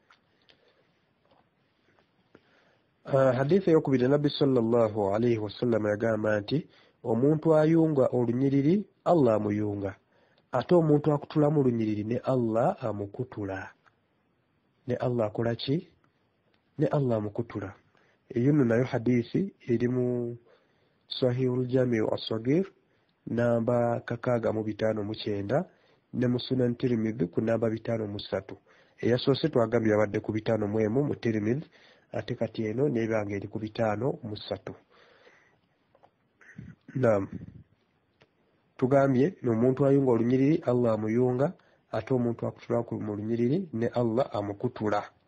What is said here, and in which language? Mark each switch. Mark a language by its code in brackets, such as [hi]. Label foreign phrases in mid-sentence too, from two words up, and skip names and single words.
[lg] Hadithi ey'okubiri, Nabbi [ar] صلى الله عليه وسلم [lg] yagamba nti omuntu ayunga olunyiriri Allah amuyunga, ate omuntu akutulamu olunyiriri ne Allah amukutula. Ne Allah akola ki? Ne Allah amukutula. Eyo nno nayo hadiisi eri mu Sahihul Jamiu as-Saghir namba 659 ne mu Sunan Tirmidhi ku namba 503. Eyasoose twagambye yabadde ku 501 mu Tirmidhi, ate kati eno n'ebanga eri ku 503. Tugambye n'omuntu ayunga olunyiriri Allah amuyunga, ate omuntu akutula mu lunyiriri ne Allah amukutula.